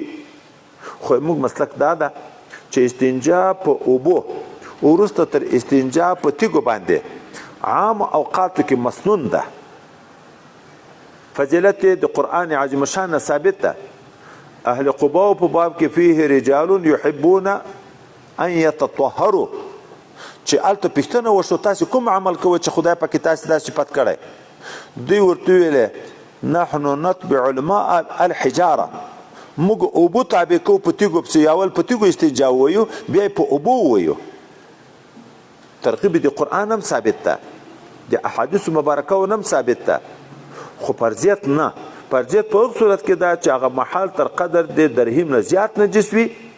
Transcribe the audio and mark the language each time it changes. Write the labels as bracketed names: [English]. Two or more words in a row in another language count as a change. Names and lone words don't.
[Pashto] خو موږ مسلک دا ده چې استنجا په اوبو وروسته تر استنجا په تیږو باندې عام اوقاتو کې مسنون ده. فضیلت د قرآن عظیم شان ثابت ده. اهل قباء په باب کې [Arabic] فيه رجال يحبون ان يتطهروا [Pashto] چې الته پښتنه وشو تاسو کوم عمل کوئ چې خدای پاک تاسو دا صفت کړي دوی ورته ویل [Arabic] نحن نتبع الماء الحجاره [Pashto] موږ اوبو تابع کو په تیګو په یاول په تیګو استنجا وایو بیا په اوبو وایو ترغیب دی قرآن هم ثابت ده د احادیث مبارکه هم ثابت ده خو فرضیت نه فرضیت په هغه صورت کې دا چې هغه محل تر قدر د درهم نه زیات نجس وي